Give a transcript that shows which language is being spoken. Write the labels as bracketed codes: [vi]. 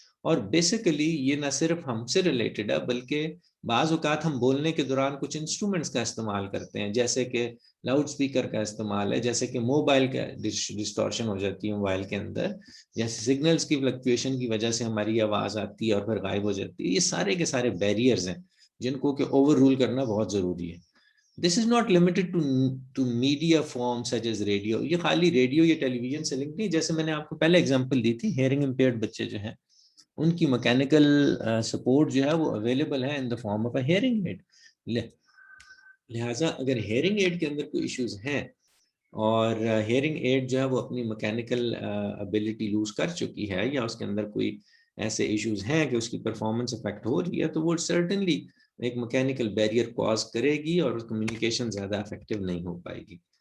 [ur] اور بیسیکلی یہ نہ صرف ہم سے ریلیٹڈ ہے بلکہ بعض اوقات ہم بولنے کے دوران کچھ انسٹرومنٹس کا استعمال کرتے ہیں، جیسے کہ لاؤڈ اسپیکر کا استعمال ہے، جیسے کہ موبائل کا ڈسٹورشن ہو جاتی ہے موبائل کے اندر، جیسے سگنلز کی فلکچویشن کی وجہ سے ہماری آواز آتی ہے اور پھر غائب ہو جاتی ہے. یہ سارے کے سارے بیریئرز ہیں جن کو کہ اوور رول کرنا بہت ضروری ہے. [en] This is not limited to media forms such as radio. [ur] یہ خالی ریڈیو یا ٹیلی ویژن سے لنک نہیں. جیسے میں نے آپ کو پہلے اگزامپل دی تھی، ہیئرنگ امپیئرڈ بچے جو ہیں ان کی میکینیکل سپورٹ جو ہے وہ اویلیبل ہے [en] In the form of a hearing aid. [ur] لہٰذا اگر ہیئرنگ ایڈ کے اندر کوئی ایشوز ہیں اور ہیئرنگ ایڈ جو ہے وہ اپنی مکینیکل ابیلٹی لوز کر چکی ہے یا اس کے اندر کوئی ایسے ایشوز ہیں کہ اس کی پرفارمنس افیکٹ ہو رہی ہے تو وہ سرٹنلی ایک مکینیکل بیریئر کاز کرے گی اور کمیونیکیشن زیادہ افیکٹو نہیں ہو پائے گی.